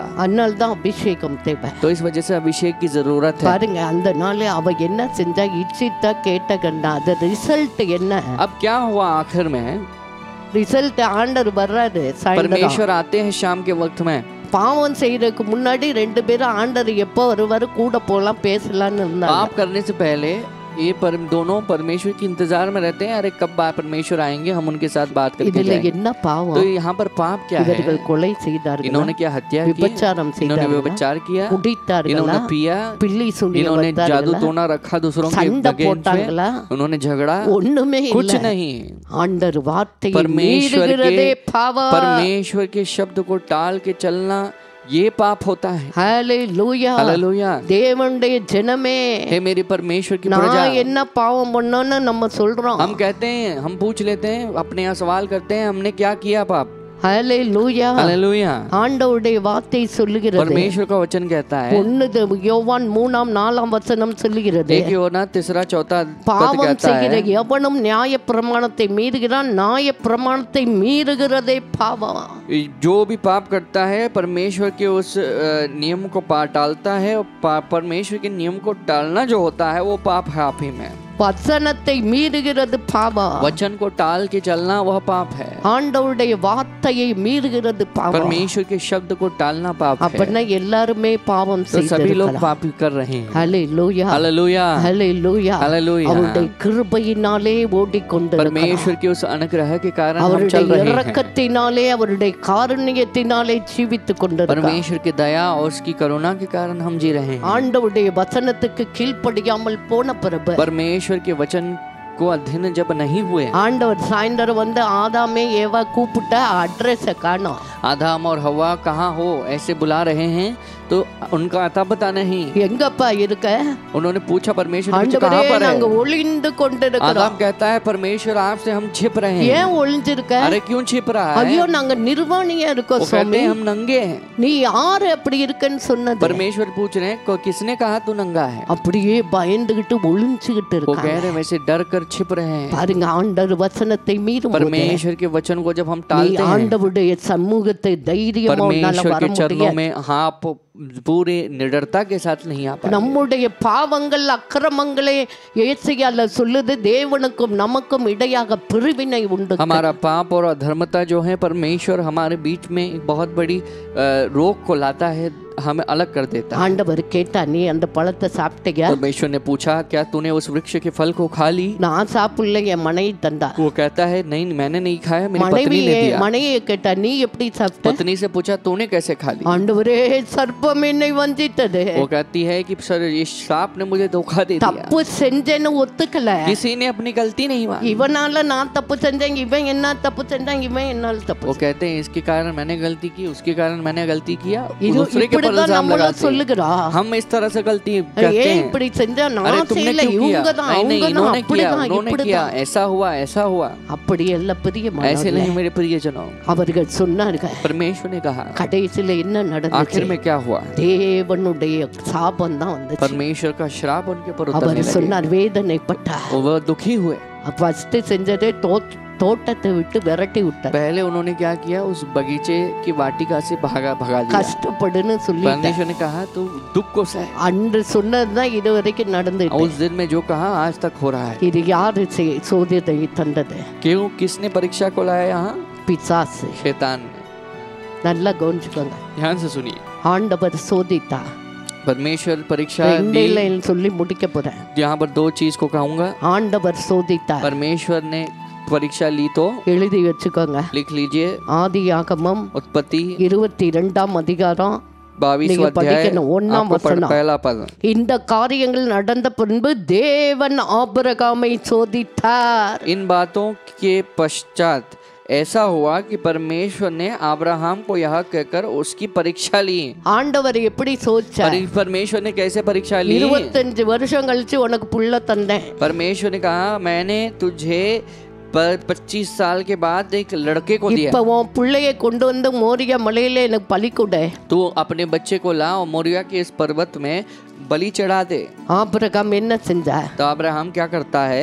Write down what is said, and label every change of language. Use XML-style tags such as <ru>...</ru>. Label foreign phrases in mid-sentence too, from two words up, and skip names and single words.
<ta>அதனால தான் அபிஷேகம் தேவை.</ta> <hi>तो इस वजह से अभिषेक की जरूरत है।</hi> <ta>பாருங்க, அந்த நாள் அவ என்ன செஞ்சா, இச்சித்தா கேட்ட கண்டா, அது ரிசல்ட் என்ன?</ta> <hi>अब क्या हुआ आखिर में?</hi> <ta>ரிசல்ட் ஆண்டர் வர்றாரு சாயந்தரம்.</ta> <hi>परमेश्वर आते हैं शाम के वक्त में।</hi> <ta>பாவம் செய்யறதுக்கு முன்னாடி 2 பேரும் ஆண்டர் எப்போ வருவாரு கூட போலாம் பேசலாம்னு இருந்தாங்க.</ta> <hi>पाप करने से पहले ये दोनों परमेश्वर के इंतजार में रहते हैं, अरे कब परमेश्वर आएंगे, हम उनके साथ बात करके</hi> <ta>இதுல</ta> <hi>जाएंगे।</hi> <ta>என்ன பாவம்?</ta> <hi>तो यहाँ पर पाप क्या है?</hi> <ta>இவர்கள் கொலை செய்தார்கள்,</ta> <hi>इन्होंने क्या हत्या की?</hi> <ta>விபச்சாரம்</ta> <hi>इन्होंने</hi> <ta>செய்தார்கள்,</ta> <hi>व्यभिचार किया,</hi> <ta>குடித்தார்கள்,</ta> <hi>इन्होंने पिया,</hi> <ta>பில்லி சொல்லி</ta> <hi>इन्होंने जादू टोना रखा दूसरों के</hi> <ta>சண்டை</ta> <hi>against में,</hi> <ta>போட்டாங்களா?</ta> <hi>उन्होंने झगड़ा,</hi> <ta>ஒண்ணுமே</ta> <hi>कुछ</hi> <ta>இல்ல.</ta> <hi>नहीं।</hi> <ta>ஆண்டர் வார்த்தையை</ta> <hi>परमेश्वर</hi> <ta>மீறுகிறதே</ta> <hi>के</hi> <ta>பாவம்.</ta> <hi>परमेश्वर के शब्द को टाल के चलना ये पाप होता है।</hi> <ta>ஹalleluya.</ta> <hi>हालेलुया।</hi> <ta>தேவனுடைய ஜனமே,</ta> <hi>हे मेरी परमेश्वर की प्रजा,</hi> <ta>நான் என்ன பாவம் பண்ணேன்னு நம்ம சொல்றோம்.</ta> <hi>हम कहते हैं, हम पूछ लेते हैं, अपने यहाँ सवाल करते हैं, हमने क्या किया पाप?</hi> <ta>ஹalleluya.</ta> <hi>हालेलुया।</hi> <ta>ஆண்டவருடைய வார்த்தை சொல்லுகிறது.</ta> <hi>परमेश्वर का वचन कहता है,</hi> <ta>1 யோவான் 3:4 வசனம் சொல்லுகிறது,</ta> <hi>1 यूहन्ना 3-4 पद</hi> <ta>பாவம்</ta> <hi>कहता</hi> <ta>செய்கிற</ta> <hi>है,</hi> <ta>எவனும் நியாய பிரமாணத்தை மீறுகிறான், நியாய பிரமாணத்தை மீறுகிறதே பாவம்.</ta> <hi>जो भी पाप करता है परमेश्वर के उस नियम को टालता है, और परमेश्वर के नियम को टालना जो होता है वो पाप है आप ही में।</hi> <ta>வசனத்தை மீறுகிறது பாவம்.</ta> <hi>वचन को टाल के चलना वह पाप है।</hi> <ta>ஆண்டவருடைய வார்த்தையை மீறுகிறது பாவம்.</ta> <hi>परमेश्वर के शब्द को टालना पाप है।</hi> <ta>அப்படின்னா எல்லாருமே பாவம்</ta> <hi>तो सभी लोग</hi> <ta>செய்திருக்கலாம்.</ta> <hi>पाप कर रहे हैं।</hi> <ta>ஹல்லேலூயா,</ta> <hi>हालेलुया,</hi> <ta>ஹல்லேலூயா.</ta> <hi>हालेलुया।</hi> <ta>அவருடைய கிருபையினாலே ஓடிக்கொண்டிருக்கிறார்.</ta> <hi>परमेश्वर के उस अनुग्रह के कारण हम</hi> <ta>அவருடைய</ta> <hi>चल रहे हैं।</hi> <ta>இரக்கத்தினாலே அவருடைய காருண்யத்தினாலே ஜீவித்துக் கொண்டிருக்கிறார்.</ta> <hi>परमेश्वर की दया और उसकी करुणा के कारण हम जी रहे हैं।</hi> <ta>ஆண்டவருடைய வசனத்துக்கு கீழ்ப்படியாமல் போன பிறகு</ta> <hi>परमेश्वर के वचन को अध्ययन जब नहीं हुए,</hi> <ta>ஆண்டவர் சாயந்தரம் வந்து ஆதாமே ஏவா கூப்பிட்ட அட்ரஸை காணோம்.</ta> <hi>आदम और हवा कहाँ हो ऐसे बुला रहे हैं, तो उनका अता पता नहीं।</hi> <ta>எங்கப்பா இருக்க?</ta> <hi>उन्होंने पूछा परमेश्वर से,</hi> <ta>ஆண்டவரே</ta> <hi>कहाँ पर</hi> <ta>நாங்க</ta> <hi>है?</hi> <ta>ஒளிந்து கொண்டிருக்கிறோம்.</ta> <hi>आदम कहता है परमेश्वर आपसे हम छिप रहे हैं।</hi> <ta>ஏன் ஒளிஞ்சிருக்க?</ta> <hi>अरे क्यों छिप रहा है?</hi> <ta>ஐயோ நாங்க நிர்வாணியா இருக்கோம்</ta> <hi>वो कहते</hi> <ta>சுவாமி.</ta> <hi>हैं हम नंगे हैं।</hi> <ta>நீ யாரு அப்படி இருக்கன்னு சொன்னது?</ta> <hi>परमेश्वर पूछ रहे हैं किसने कहा तू नंगा है?</hi> <ta>அப்படியே பயந்துகிட்டு ஒளிஞ்சுகிட்டு</ta> <hi>वो</hi> <ta>இருக்காங்க.</ta> <hi>कह रहे हैं वैसे डर कर छिप रहे हैं।</hi> <ta>பாருங்க, ஆண்டவர் வசனத்தை மீறும் போது</ta> <hi>परमेश्वर के वचन को जब हम</hi> <ta>நீ</ta> <hi>टालते हैं,</hi> <ta>ஆண்டவருடைய சமூகத்தை தைரியமா உன்னால</ta> <hi>परमेश्वर</hi> <ta>வர</ta> <hi>के चरणों</hi> <ta>முடியாது.</ta> <hi>में आप पूरे निडरता के साथ नहीं आ पाते।</hi> <ta>நம்முடைய பாவங்கள் அக்கிரமங்களே ஏசாயால சொல்லுது, தேவனுக்கும் நமக்கும் இடையாக பிரிவினை உண்டு.</ta> <hi>हमारा पाप और अधर्मता जो है परमेश्वर हमारे बीच में एक बहुत बड़ी रोक को लाता है, हमें अलग कर देता है।</hi> <ta>ஆண்டவர் கேட்டா, நீ அந்த பழத்தை சாப்பிட்டியா?</ta> <hi>परमेश्वर ने पूछा क्या तूने उस वृक्ष के फल को खा ली?</hi> <ta>நான் சாப்பிடல, என் மனைவி தந்தா.</ta> <hi>वो कहता है नहीं मैंने नहीं खाया, मेरी पत्नी ने दिया।</hi> <ta>மனைவியை கேட்டா, நீ எப்படி சாப்பிட்ட?</ta> <hi>पत्नी से पूछा तूने कैसे खा ली?</hi> <ta>ஆண்டவரே, சர்ப்பம் என்னை வஞ்சித்தது.</ta> <hi>वो कहती है कि सर ये सांप ने मुझे धोखा दे दिया।</hi> <ta>தப்பு செஞ்சேன்னு ஒத்துக்கல.</ta> <hi>किसी ने अपनी गलती नहीं मानी।</hi> <ta>இவனால நான் தப்பு செஞ்சேன், இவன் என்ன தப்பு செஞ்சான், இவன் என்னால தப்பு.</ta> <hi>वो कहते हैं इसके कारण मैंने गलती की, उसके कारण मैंने गलती किया,</hi> <ta>இது</ta> <hi>दूसरे के पर</hi> <ta>இப்படிதான்</ta> <hi>इल्जाम</hi> <ta>நம்மள</ta> <hi>लगाते हैं।</hi> <ta>சொல்லுகிறா.</ta> <hi>हम इस तरह से गलती करते</hi> <ta>ஏன்</ta> <hi>हैं।</hi> <ta>இப்படி செஞ்சா?</ta> <hi>अरे</hi> <ta>நான்</ta> <hi>तुमने</hi> <ta>செய்யல,</ta> <hi>क्यों किया?</hi> <ta>இவங்க தான்,</ta> <hi>नहीं</hi> <ta>அவங்க தான்,</ta> <hi>इन्होंने किया,</hi> <ta>அப்படிதான்,</ta> <hi>उन्होंने किया,</hi> <ta>இப்படிதான்.</ta> <hi>ऐसा हुआ।</hi> <ta>அப்படி எல்லாம் பிரிய</ta> <hi>ऐसे नहीं मेरे प्रियजनों।</hi> <ta>அவர்கள் சொன்னார்கள்.</ta> <hi>परमेश्वर ने कहा</hi> <ta>கடைசியில என்ன</ta> <hi>आखिर</hi> <ta>நடந்துச்சு?</ta> <hi>में क्या हुआ?</hi> <ta>தேவனுடைய சாபம் தான் வந்துச்சு.</ta> <hi>परमेश्वर का श्राप उनके ऊपर उतरने</hi> <ta>அவர்</ta> <hi>लगे।</hi> <ta>சொன்னார், வேதனைப்பட்டார்.</ta> <hi>वो दुखी हुए।</hi> <ta>ஃபர்ஸ்ட் செஞ்சதே தோட்டத்தை விட்டு விரட்டி விட்டார்.</ta> <hi>पहले उन्होंने क्या किया? उस बगीचे की वाटिका से भगा दिया।</hi> <ta>கஷ்டப்படுன்னு சொல்லி</ta> <hi>परमेश्वर ने कहा तू दुख को सह।</hi> <ta>அன்று சொன்னதுதான் இது வரைக்கும் நடந்துட்டு.</ta> <hi>उस दिन में जो कहा आज तक हो रहा है।</hi> <ta>இது யாரு சோதனை தந்தது?</ta> <hi>क्यों? किसने परीक्षा को लाया यहाँ?</hi> <ta>பிசாசு.</ta> <hi>शैतान ने।</hi> <ta>நல்லா கவனிச்சுக்கோங்க.</ta> <hi>ध्यान से सुनिए।</hi> <ta>ஆண்டவர் சோதித்தா.</ta> <hi>परमेश्वर परीक्षा दी।</hi> <ta>ரெண்டில சொல்லி முடிக்க போறேன்.</ta> <hi>यहाँ पर दो चीज को कहूंगा।</hi> <ta>ஆண்டவர் சோதித்தார்.</ta> <hi>परमेश्वर ने परीक्षा ली तो</hi> <ta>எழுதி வச்சுக்கோங்க.</ta> <hi>लिख लीजिए।</hi> <ta>ஆதியாகமம்</ta> <hi>उत्पत्ति</hi> <ta>22ஆம் அதிகாரம்</ta> <hi>22वां</hi> <ta>நீங்க</ta> <hi>अध्याय</hi> <ta>படிக்கணும். ஒண்ணாம்</ta> <hi>आपको</hi> <ta>வசனம்.</ta> <hi>पहला पद।</hi> <ta>இந்த காரியங்கள் நடந்த பின்பு தேவன் ஆபிரகாமை சோதித்தார்.</ta> <hi>इन बातों के पश्चात ऐसा हुआ कि परमेश्वर ने अब्राहम को यह कहकर उसकी परीक्षा ली।</hi> <ta>ஆண்டவர் எப்படி சோதிச்சார்?</ta> <hi>परमेश्वर ने कैसे परीक्षा ली?</hi> <ta>25 வருஷம் கழிச்சு உனக்கு புள்ள தந்தேன்.</ta> <hi>परमेश्वर ने कहा मैंने तुझे 25 साल के बाद एक लड़के को दिया।</hi> <ta>இப்ப உன் பிள்ளையை கொண்டு வந்து மோரியா மலையில எனக்கு பலி கொடு.</ta> <hi>तू अपने बच्चे को ला और मोरिया के इस पर्वत में बलि चढ़ा दे।</hi> <ta>ஆபிரகாம் என்ன செஞ்சா?</ta> <hi>तो अब्राहम क्या करता है?</hi>